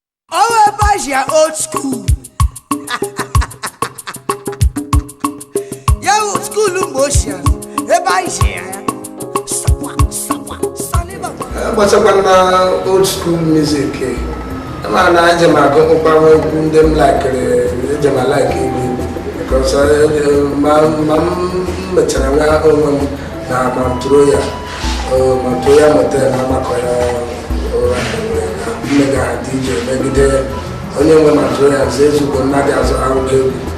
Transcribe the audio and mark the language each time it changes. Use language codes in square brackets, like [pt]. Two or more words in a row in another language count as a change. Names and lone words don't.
[ig] Oh, ebe a ji ya [en] old school. [ig] Ya bụ school mgbe ochie, ebe a ji ya. Sawa, sawa, Sunny Baba. Eh, gbasakwa na [en] old school music, [ig] eh. Ama na eje m agụ mkpara egwu ndị m likere, eje m like egwu. Because, eh, eh, ma, ma m mechara nwa onwe m na Mount Royal. Oh, Mount Royal Motel na Amakọya, oh, mmega ha D J megide onye nwe Mount Royal, Nze Ezugbo, Nnadi Azụ, Arụgo Egwu.